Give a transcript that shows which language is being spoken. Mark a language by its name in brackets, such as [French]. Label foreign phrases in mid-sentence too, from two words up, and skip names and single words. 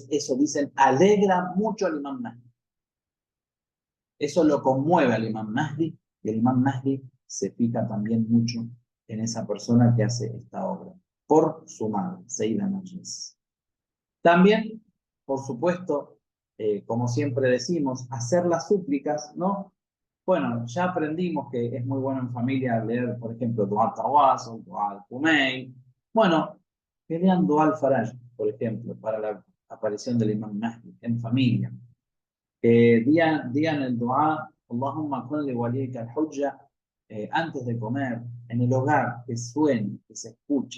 [Spanish] Eso dicen, alegra mucho al Imam Mahdi. Eso lo conmueve al Imam Mahdi, y el Imam Mahdi se fija también mucho en esa persona que hace esta obra, por su madre, Seyyida Narges. También, por supuesto, como siempre decimos, hacer las súplicas, ¿no? Bueno, ya aprendimos que es muy bueno en familia leer, por ejemplo, Dua al-Tawasul, Dua al-Kumail. Bueno, que lean Dua al-Faraj, por ejemplo, para la aparición del Imam Mahdi en familia. Que digan el Dua, [Arabic] اللهم كن لوليك الحجة, [Spanish] antes de comer, en el hogar, que suene, que se escuche.